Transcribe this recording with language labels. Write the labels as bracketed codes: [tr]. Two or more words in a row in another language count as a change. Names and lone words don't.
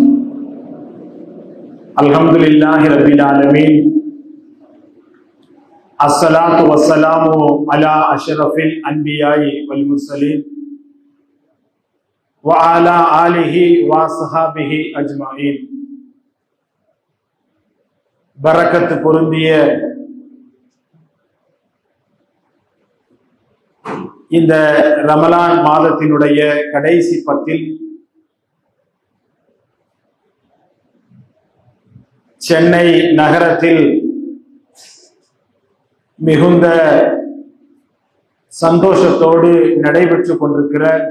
[ar] الحمد لله رب العالمين. الصلاة والسلام على أشرف الأنبياء والمرسلين وعلى آله وصحبه أجمعين. [ta] பரக்கத்து பொருந்திய இந்த ரமலான் மாதத்தினுடைய கடைசி பத்தில் சென்னை நகரத்தில் மிகுந்த சந்தோஷத்தோடு நடைபெற்று கொண்டிருக்கிற